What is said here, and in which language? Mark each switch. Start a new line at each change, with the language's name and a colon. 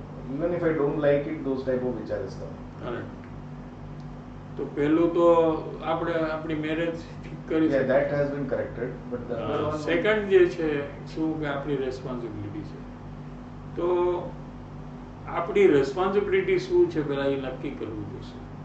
English: Even if I don't like it those type of વિચાર is coming.
Gujarati: Correct. તો પેલું તો આપણે આપણી મેરેજ કરી
English: Yeah, that has been corrected, but the other one.
Gujarati: Second જે છે શું કે આપણી રેસ્પોન્સિબિલિટી છે, તો આપણી રેસ્પોન્સિબિલિટી શું છે પેલા એ નક્કી કરવું જોઈશે.